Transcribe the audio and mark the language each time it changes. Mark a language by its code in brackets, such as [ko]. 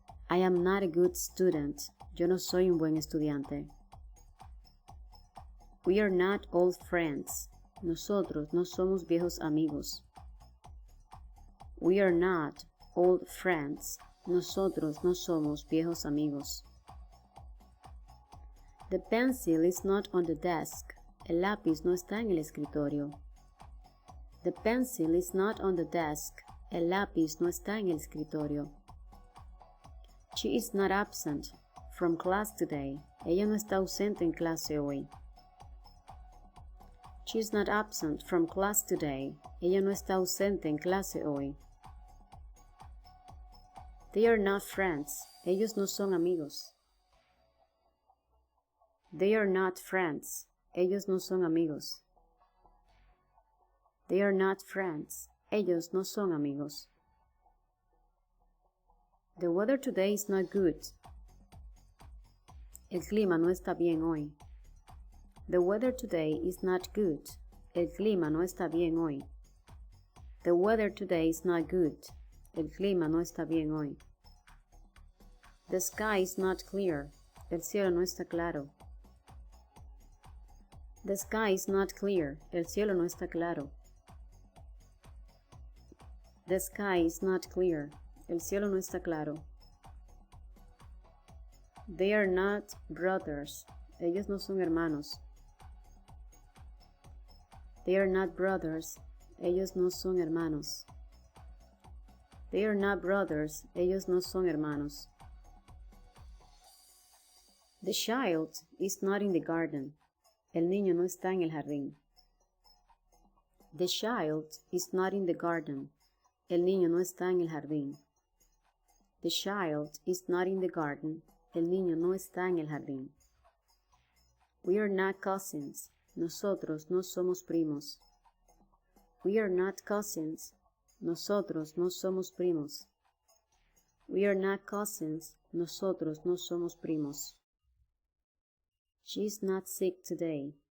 [en] I am not a good student. [es] Yo no soy un buen estudiante. [en] We are not old friends. [es] Nosotros no somos viejos amigos. [en] We are not old friends. [es] Nosotros no somos viejos amigos. [en] The pencil is not on the desk. [es] El lápiz no está en el escritorio. [en] The pencil is not on the desk. [es] El lápiz no está en el escritorio. [en] She is not absent from class today. [es] Ella no está ausente en clase hoy. [en] She is not absent from class today. [es] Ella no está ausente en clase hoy. [en] They are not friends. [es] Ellos no son amigos. [en] They are not friends. [es] Ellos no son amigos. [en] They are not friends. [es] Ellos no son amigos. [en] The weather today is not good. [es] El clima no está bien hoy. [en] The weather today is not good. [es] El clima no está bien hoy. [en] The weather today is not good. [es] El clima no está bien hoy. [en] The sky is not clear. [es] El cielo no está claro. [en] The sky is not clear. [es] El cielo no está claro. [en] The sky is not clear. [es] El cielo no está claro. [en] They are not brothers. [es] Ellos no son hermanos. [en] They are not brothers. [es] Ellos no son hermanos. [en] They are not brothers. [es] Ellos no son hermanos. [en] The child is not in the garden. [es] El niño no está en el jardín. [en] The child is not in the garden. [es] El niño no está en el jardín. [en] The child is not in the garden. [es] El niño no está en el jardín. [en] We are not cousins. [es] Nosotros no somos primos. [en] We are not cousins. [es] Nosotros no somos primos. [en] We are not cousins. [es] Nosotros no somos primos. [en] She is not sick today.